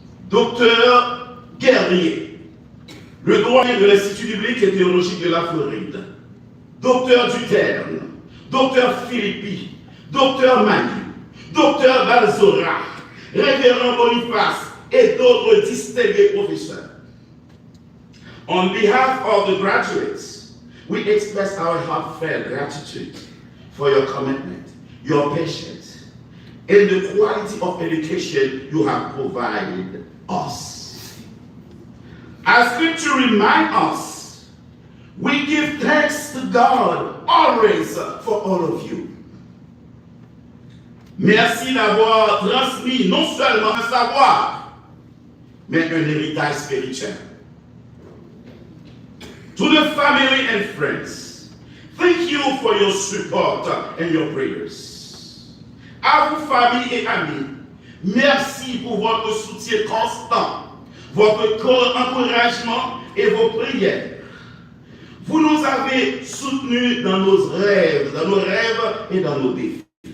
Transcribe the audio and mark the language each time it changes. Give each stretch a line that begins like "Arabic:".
French: Docteur Guerrier, le doyen de l'Institut biblique et théologique de la Floride, docteur Duterne, docteur Philippi, docteur Manu, docteur Balzora, révérend Boniface et d'autres distingués professeurs.
English: On behalf of the graduates, we express our heartfelt gratitude for your commitment, your patience, and the quality of education you have provided us. As Scripture reminds us, we give thanks to God always for all of you.
French: Merci d'avoir transmis non seulement un savoir, mais un héritage spirituel.
English: To the family and friends, thank you for your support and your prayers.
French: À vous, famille et amis, merci pour votre soutien constant, votre encouragement et vos prières. Vous nous avez soutenus dans nos rêves et dans nos défis.